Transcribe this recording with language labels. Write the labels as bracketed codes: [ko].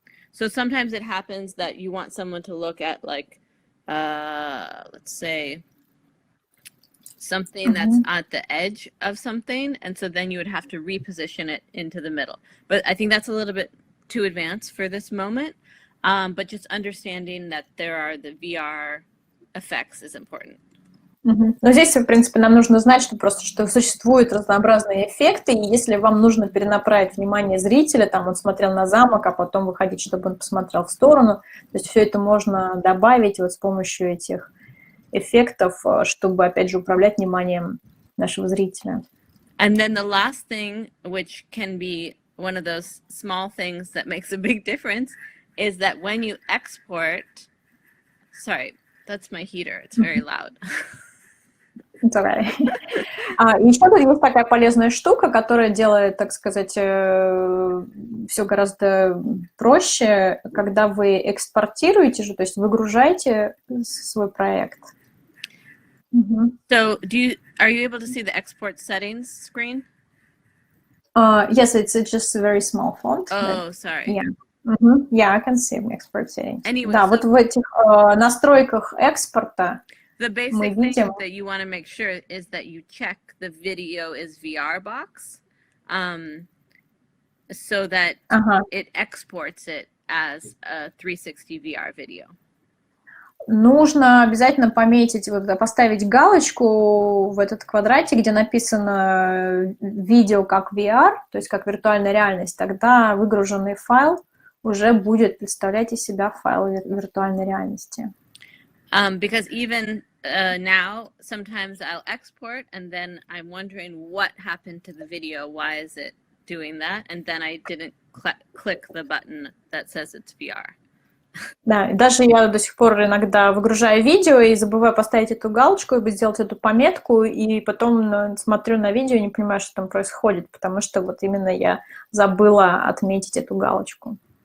[en] So sometimes it happens that you want someone to look at like, let's say, something that's at the edge of something, and so then you would have to reposition it into the middle. But I think that's a little bit too advanced for this moment, but just understanding that there are the VR effects is important. [ru] Но здесь, в принципе, нам нужно знать, что просто что существуют разнообразные эффекты, и если вам нужно перенаправить внимание зрителя, там он смотрел на замок, а потом вы хотите, чтобы он посмотрел в сторону, то есть все это можно добавить вот с помощью этих эффектов, чтобы, опять же, управлять вниманием нашего зрителя. [en] And then the last thing, which can be one of those small things that makes a big difference, is that when you export, sorry, that's my heater. It's very loud. [ru] Еще тут есть такая полезная штука, которая делает, так сказать, все гораздо проще, когда вы экспортируете же, то есть выгружаете свой проект. [en] So are you able to see the export settings screen? Yes, it's just a very small font. Oh, sorry. Yeah. Yeah, I can see export settings. Anyway, [ru] да, вот в этих настройках экспорта [en] the basic thing that you want to make sure is that you check the video is VR box, so that it exports it as a 360 VR video. [ru] Нужно обязательно пометить, поставить галочку в этот квадратик, где написано видео как VR, то есть как виртуальная реальность. Тогда выгруженный файл уже будет представлять из себя файл виртуальной реальности. [en] Because even now, sometimes I'll export, and then I'm wondering what happened to the video. Why is it doing that? And then I didn't click the button that says it's VR. [ru] Да, и даже я до сих пор иногда выгружаю видео и забываю поставить эту галочку, сделать эту пометку, и потом смотрю на видео и не понимаю, что там происходит, потому что вот именно я забыла отметить эту галочку.